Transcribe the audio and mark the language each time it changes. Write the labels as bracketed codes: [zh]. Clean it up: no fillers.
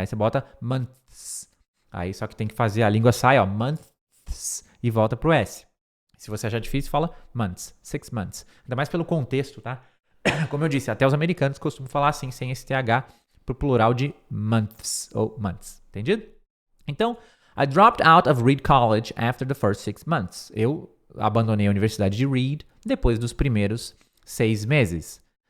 [pt] Aí você bota months. Aí só que tem que fazer a língua sai, ó, months, e volta pro S. Se você achar difícil, fala months, 6 months. Ainda mais pelo contexto, tá? Como eu disse, até os americanos costumam falar assim, sem esse TH, pro plural de months, ou months. Entendido? Então, [en] I dropped out of Reed College after the first 6 months. [pt] Eu abandonei a Universidade de Reed depois dos primeiros 6 meses.